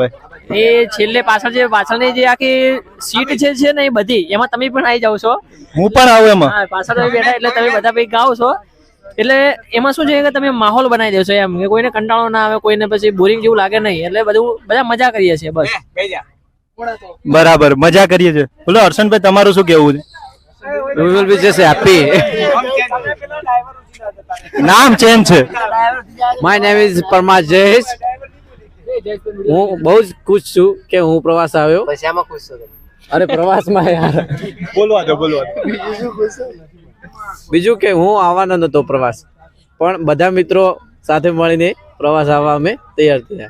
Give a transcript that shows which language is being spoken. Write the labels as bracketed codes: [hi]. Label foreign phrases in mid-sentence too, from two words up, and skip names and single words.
[gu] એ છેલ્લે પાછળની જે આખી સીટ છે ને એ બધી એમાં તમે પણ આવી જાવ છો. હું પણ આવું એમાં. હા, પાછળ બેઠા એટલે તમે બધા ભાઈ ગાઓ છો, એટલે એમાં શું છે કે તમે માહોલ બનાવી દેશો. એમ કે કોઈને કંટાળો ના આવે, કોઈને પછી બોરિંગ જેવું લાગે નહીં, એટલે બધા મજા કરીએ છીએ બસ. બરાબર, મજા કરીએ છીએ. બોલો હર્ષનભાઈ, તમારું શું કેવું છે? [en] We will be just happy. [gu] નામ ચેન્જ છે. [en] My name is [gu] પરમાર જયેશ. હું બહુ જ ખુશ છું કે હું પ્રવાસ આવ્યો. અરે પ્રવાસમાં યાર બોલવા દો. બીજું કે હું આવવાનો નતો પ્રવાસ, પણ બધા મિત્રો સાથે મળીને પ્રવાસ આવવા અમે તૈયાર થયા.